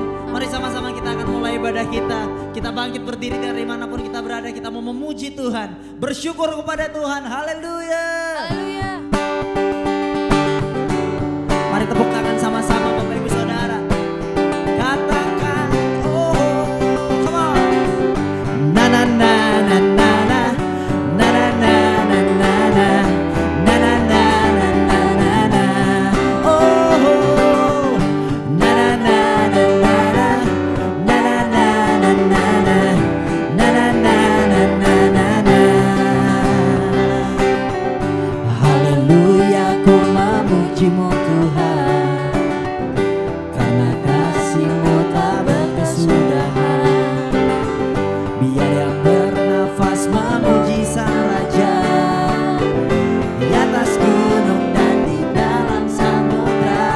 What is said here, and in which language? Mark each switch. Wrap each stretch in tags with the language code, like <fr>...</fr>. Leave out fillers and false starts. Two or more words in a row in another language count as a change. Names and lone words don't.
<id>Mari sama-sama kita akan mulai ibadah kita. Kita bangkit berdiri dari manapun kita berada. Kita mau memuji Tuhan, bersyukur kepada Tuhan, haleluya. Haleluya. Mari tepuk tangan sama-sama Bapak Ibu Saudara. Katakan oh,</id> <en>come on. Na na na na na na na na na na na na na na na na na na oh na na na na na na na na na na na na na na.</en> <id>Haleluya, ku memujimu Tuhan, karena kasih-Mu tak berkesudahan. Biar yang bernafas memuji Sang Raja, di atas gunung dan di dalam samudra.</id>